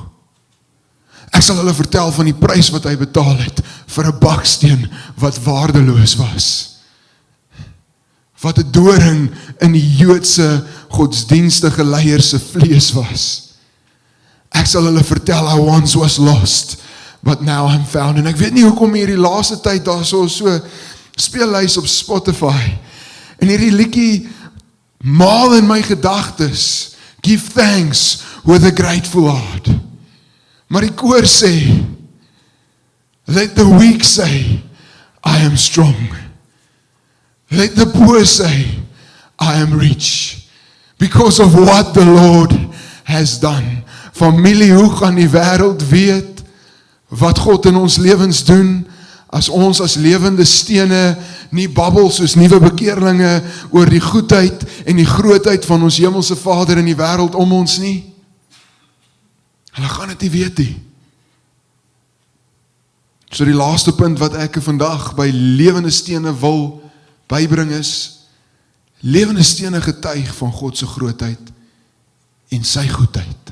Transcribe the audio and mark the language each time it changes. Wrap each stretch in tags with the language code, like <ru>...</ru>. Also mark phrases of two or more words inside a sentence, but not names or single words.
<af>Ek sal hulle vertel van die prys wat hy betaal het vir 'n baksteen wat waardeloos was. Wat 'n doring in die Joodse godsdienstige leiers se vlees was. Ek sal hulle vertel,</af> <en>I once was lost, but now I'm found.</en> <af>En ek weet nie hoekom hierdie laaste tyd daar so speellys op Spotify. En hierdie liedjie maal in my gedagtes,</af> <en>give thanks with a grateful heart.</en> <af>Maar die koor sê,</af> <en>let the weak say, I am strong. Let the poor say, I am rich, because of what the Lord has done.</en> <af>Familie, hoe gaan die wêreld weet wat God in ons lewens doen, as ons as lewende stene nie babbel soos nuwe bekeerlinge oor die goedheid en die grootheid van ons hemelse Vader in die wêreld om ons nie? Hulle gaan dit nie weet nie. So die laaste punt wat ek vandag by lewende stene wil bybring is, lewende stene getuig van God se grootheid en sy goedheid.</af>